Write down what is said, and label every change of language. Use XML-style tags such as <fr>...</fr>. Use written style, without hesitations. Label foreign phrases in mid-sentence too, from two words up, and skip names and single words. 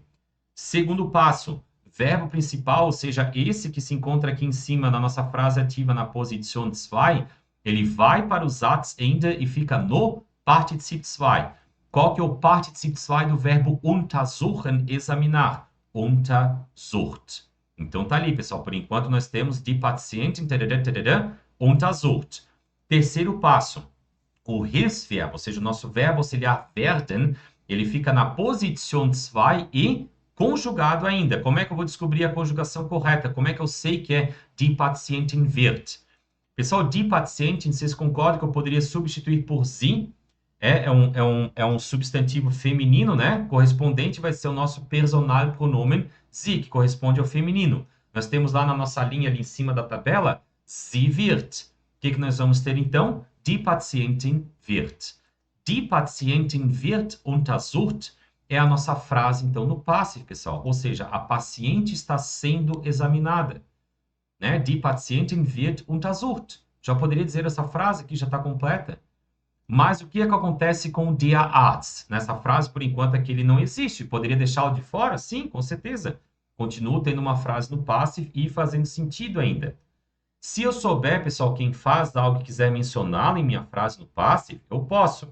<pt>Segundo passo, verbo principal, ou seja, esse que se encontra aqui em cima na nossa frase ativa na posição 2, ele vai para o Satzende e fica no Partizip 2. Qual que é o Partizip 2 do verbo untersuchen, examinar? Untersucht. Então tá ali, pessoal. Por enquanto nós temos</pt> <de>die Patientin, untersucht.</de> <pt>Terceiro passo, o Hilfsverbo, ou seja, o nosso verbo auxiliar werden, ele fica na posição 2 e conjugado ainda. Como é que eu vou descobrir a conjugação correta? Como é que eu sei que é</pt> <de>die Patientin wird?</de> <pt>Pessoal,</pt> <de>die Patientin,</de> <pt>vocês concordam que eu poderia substituir por sie? É um substantivo feminino, né? Correspondente vai ser o nosso</pt> <de>personal pronomen sie,</de> <pt>que corresponde ao feminino. Nós temos lá na nossa linha ali em cima da tabela,</pt> <de>sie wird.</de> <pt>O que nós vamos ter então?</pt> <de>Die Patientin wird. Die Patientin wird untersucht</de> <pt>é a nossa frase, então, no passive, pessoal. Ou seja, a paciente está sendo examinada. Né?</pt> <de>Die Patientin wird untersucht.</de> <pt>Já poderia dizer essa frase aqui, já está completa. Mas o que acontece com</pt> <de>der Arzt?</de> <pt>Nessa frase, por enquanto, aqui ele não existe. Poderia deixá-lo de fora? Sim, com certeza. Continuo tendo uma frase no passive e fazendo sentido ainda. Se eu souber, pessoal, quem faz algo e quiser mencioná-lo em minha frase no passive, eu posso.</pt>